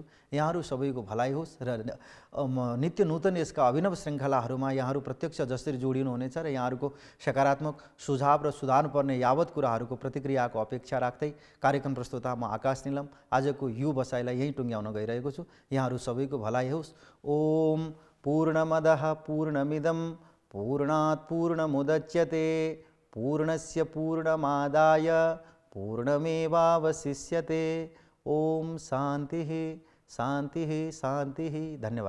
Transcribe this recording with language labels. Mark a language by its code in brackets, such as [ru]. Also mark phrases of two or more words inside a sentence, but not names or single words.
[ne] यहाँहरू सबैको भलाइ होस् र नित्य नूतन यसका अभिनव श्रृङ्खलाहरूमा यहाँहरू प्रत्यक्ष जसरी जोडिनुहुनेछ र यहाँहरूको सकारात्मक सुझाव र सुधार्नुपर्ने यावत कुराहरूको प्रतिक्रियाको अपेक्षा राख्दै कार्यक्रम प्रस्तुता म आकाश नीलम आजको यो बसाइलाई यहीँ टुङ्ग्याउन गइरहेको छु। यहाँहरू सबैको भलाइ होस्। [sa] ओम पूर्णमदः पूर्णमिदं पूर्णात् पूर्णमुदच्यते पूर्णस्य पूर्णमादाय पूर्णमेवावशिष्यते। ओम शांति शांति शांति।